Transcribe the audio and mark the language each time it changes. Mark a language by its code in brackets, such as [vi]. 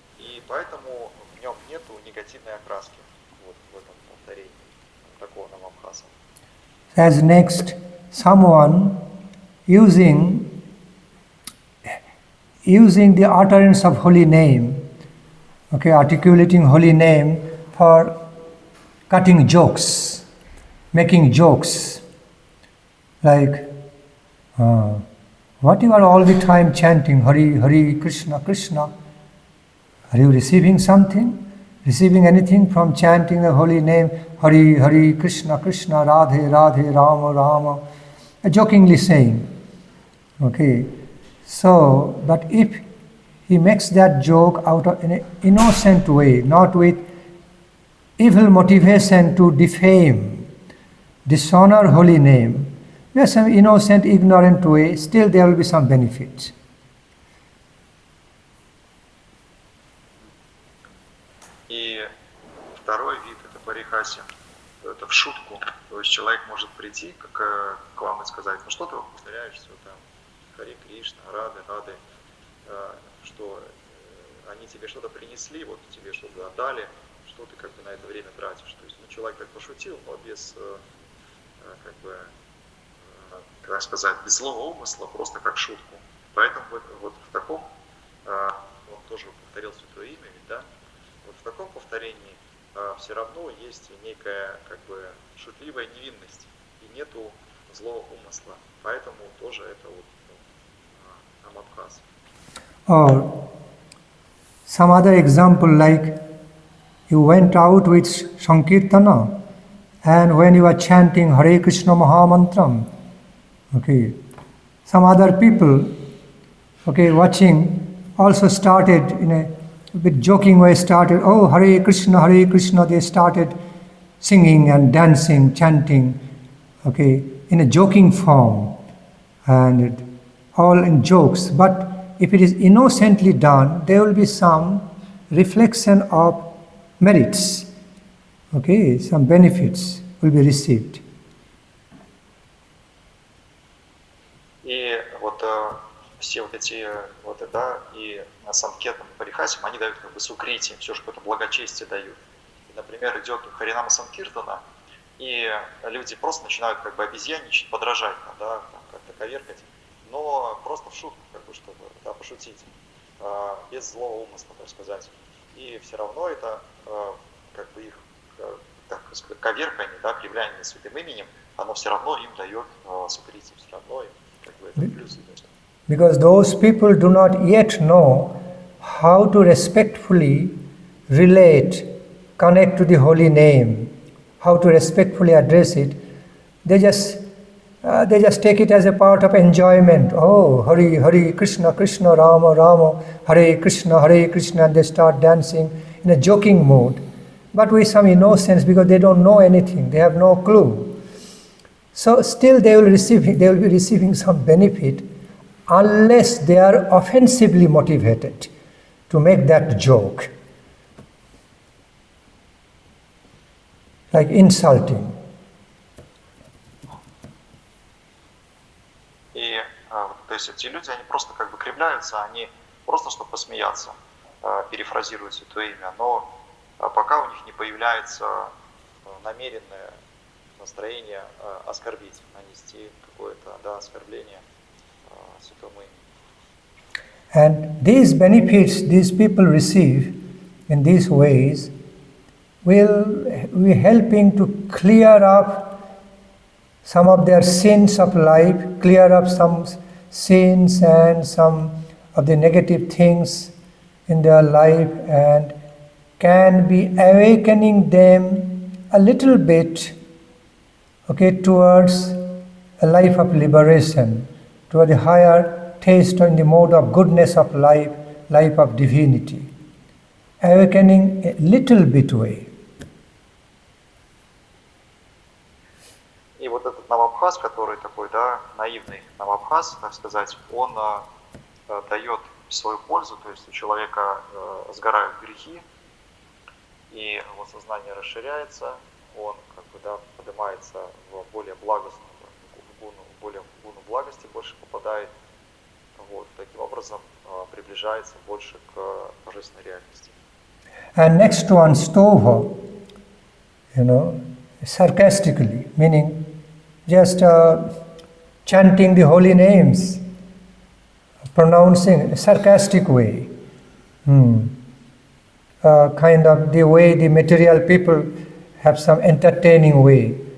[ru] И поэтому в нем нету негативной окраски вот в этом повторении такого намабхаса. [en] As next, someone using the utterance of holy name, okay, articulating holy name for cutting jokes, making jokes, like, what you are all the time chanting, Hare, Hare, Krishna, Krishna. Are you receiving something? Receiving anything from chanting the holy name, Hare, Hare, Krishna, Krishna, Radhe, Radhe, Rama, Rama? Jokingly saying. Okay. So, but if he makes that joke out of in an innocent way, not with evil motivation to defame, dishonor holy name, there's some innocent, ignorant way, still there will be some benefits. [ru] И второй вид это парихаси, это в шутку. То есть человек может прийти к вам и сказать, ну что ты повторяешь все там, Харе Кришна, Рады, Рады, что они тебе что-то принесли, вот тебе что-то отдали, что ты как бы на это время тратишь. То есть человек так пошутил, но без как бы, как сказать, без злого умысла, просто как шутку. Поэтому вот в таком, он тоже повторил святое имя, ведь, да? Вот в таком повторении все равно есть некая как бы шутливая невинность и нету злого умысла. Поэтому тоже это вот намабхас. [en] Or some other example, like you went out with Sankirtana, and when you are chanting Hare Krishna Mahamantram, okay, some other people, okay, watching also started in a bit joking way, started, oh, Hare Krishna, they started singing and dancing, chanting, okay, in a joking form, and all in jokes. But if it is innocently done, there will be some reflection of merits, okay, some benefits will be received. [ru] И вот все вот эти вот, да, и санкетам, и парихасим, они дают как бы сукрити, все же какое-то благочестие дают. И, например, идет Харинама Санкиртана, и люди просто начинают как бы обезьянничать, подражать, да, там, как-то коверкать, но просто в шутку, как бы, чтобы, да, пошутить, без злого умысла, так сказать. И все равно это как бы их, так сказать, коверкание, да, кривляние святым именем, оно все равно им дает сукрити, все равно им как бы это плюс идет. [en] Because those people do not yet know how to respectfully relate, connect to the holy name, how to respectfully address it. They just take it as a part of enjoyment. Oh, Hare Krishna, Krishna Rama, Rama, Hare Krishna, and they start dancing in a joking mood, but with some innocence, because they don't know anything, they have no clue. So still they will be receiving some benefit, unless they are offensively motivated to make that joke, like insulting. [ru] И то есть эти люди, они просто как бы кривляются, они просто чтобы посмеяться, перефразируют святое имя, но пока у них не появляется намеренное настроение оскорбить, нанести какое-то, да, оскорбление святому имени. [en] And these benefits these people receive in these ways will be helping to clear up some of their sins of life, clear up some sins and some of the negative things in their life, and can be awakening them a little bit, okay, towards a life of liberation, toward the higher taste in the mode of goodness of life, life of divinity. Awakening a little bit way. [ru] И вот этот намабхас, который такой, да, наивный намабхас, так сказать, он дает свою пользу, то есть у человека сгорают грехи, и его сознание расширяется, он как бы, да, поднимается в более благостную, в более гуну благости больше попадает, вот, таким образом приближается больше к божественной реальности. [en] And next one, stova, sarcastically, meaning just chanting the holy names, pronouncing in a sarcastic way. Kind of the way the material people have some entertaining way.